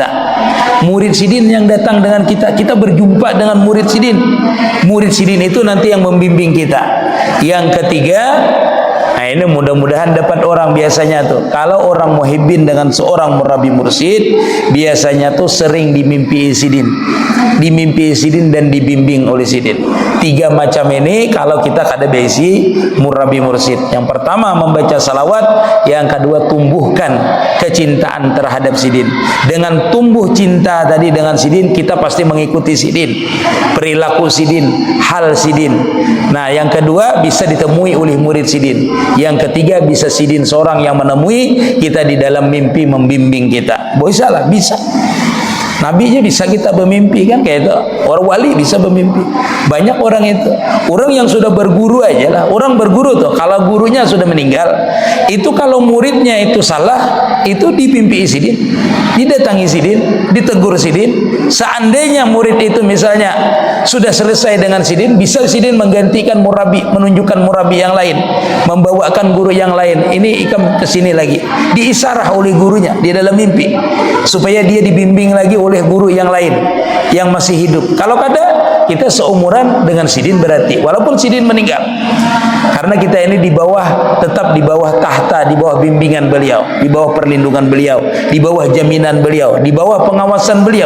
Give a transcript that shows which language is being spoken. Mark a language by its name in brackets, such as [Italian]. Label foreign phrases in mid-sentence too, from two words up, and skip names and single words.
[Indonesian] Murid sidin yang datang dengan kita, kita berjumpa dengan murid sidin. Murid sidin itu nanti yang membimbing kita. Yang ketiga, nah ini mudah-mudahan dapat orang biasanya tuh. Kalau orang muhibbin dengan seorang murabi mursyid, biasanya tuh sering dimimpi sidin. Dimimpi sidin dan dibimbing oleh sidin. Tiga macam ini kalau kita [Banjar] kada besi [Indonesian] murabi mursyid. Yang pertama membaca salawat, yang kedua tumbuhkan kecintaan terhadap sidin. Dengan tumbuh cinta tadi dengan sidin, kita pasti mengikuti sidin, perilaku sidin, hal sidin. Nah, yang kedua bisa ditemui oleh murid sidin. Yang ketiga bisa sidin seorang yang menemui kita di dalam mimpi membimbing kita. Bisa lah, bisa. Nabi aja bisa kita bermimpi kan, kayak itu. Orang wali bisa bermimpi. Banyak orang itu. Orang yang sudah berguru aja lah. Orang berguru tuh, kalau gurunya sudah meninggal, itu kalau muridnya itu salah, itu dipimpi sidin, didatangi sidin, ditegur sidin. Seandainya murid itu misalnya sudah selesai dengan sidin, bisa sidin menggantikan murabi, menunjukkan murabi yang lain, membawakan guru yang lain. Ini [Banjar] ikam kesini [Indonesian] lagi, diisarah oleh gurunya di dalam mimpi, supaya dia dibimbing lagi oleh guru yang lain yang masih hidup. Kalau kada, kita seumuran dengan sidin berarti, walaupun sidin meninggal, karena kita ini di bawah, tetap di bawah tahta, di bawah bimbingan beliau, di bawah perlindungan beliau, di bawah jaminan beliau, di bawah pengawasan beliau.